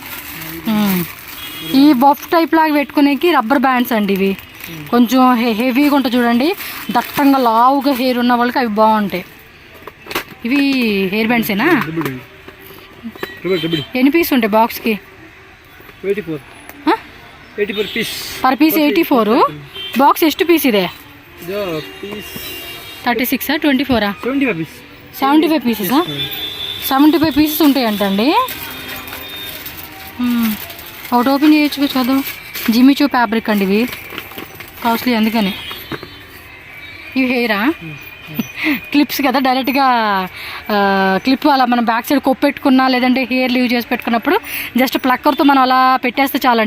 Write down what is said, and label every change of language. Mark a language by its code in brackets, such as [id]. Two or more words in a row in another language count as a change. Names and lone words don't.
[te] ఈ బఫ్ టైప్ లాగా పెట్టుకునేకి [en] rubber bands [te] అండి ఇవి. కొంచెం హెవీగా ఉంటుంది చూడండి, దట్టంగా లావుగా హెయిర్ ఉన్న వాళ్ళకి అవి బాగుంటాయి. ఇవి హెయిర్ బ్యాండ్సేనా? ఎన్ని పీస్ ఉంటాయి బాక్స్కి? [kn] 84 ಪೀಸ್ [en] per piece [kn] 84. ಬಾಕ್ಸ್ ಎಷ್ಟು ಪೀಸ್ ಇದೆ? 36 24 [te] 75 పీసెస్ 75 పీసెస్ ఉంటాయంటండి. ఒకటి ఓపెన్ చేయొచ్చు చదువు. జిమ్మిచూ ఫ్యాబ్రిక్ అండి, ఇవి కాస్ట్లీ అందుకని. ఇవి హెయిరా? క్లిప్స్ కదా, డైరెక్ట్గా క్లిప్ అలా మనం [en] back side [te] కొప్పెట్టుకున్నా లేదంటే [en] hair leave [te] చేసి పెట్టుకున్నప్పుడు జస్ట్ ప్లక్కర్తో మనం అలా పెట్టేస్తే చాలండి.